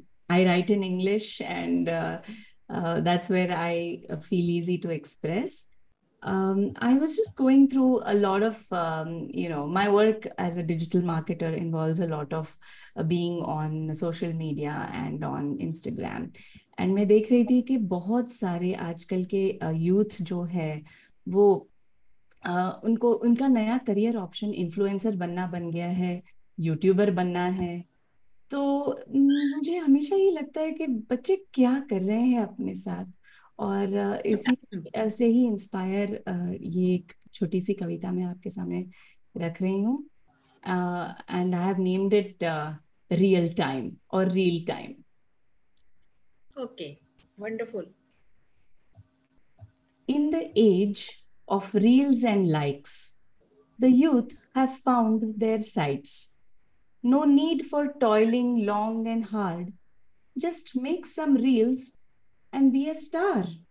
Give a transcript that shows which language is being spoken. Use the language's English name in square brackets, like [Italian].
[English] I write in English, and that's where I feel easy to express. I was just going through a lot of, my work as a digital marketer involves a lot of being on social media and on Instagram. [Hindi] And मैं देख रही थी कि बहुत सारे आजकल के youth जो है वो उनको उनका नया करियर ऑप्शन इन्फ्लुएंसर बनना बन गया है, यूट्यूबर बनना है. तो मुझे हमेशा ये लगता है कि बच्चे क्या कर रहे हैं अपने साथ, और इसी ऐसे ही इंस्पायर ये एक छोटी सी कविता मैं आपके सामने रख रही हूँ. [English] And I have named it real time और reel time. Okay, wonderful. In the age of reels and likes, the youth have found their sights. No need for toiling long and hard. Just make some reels and be a star.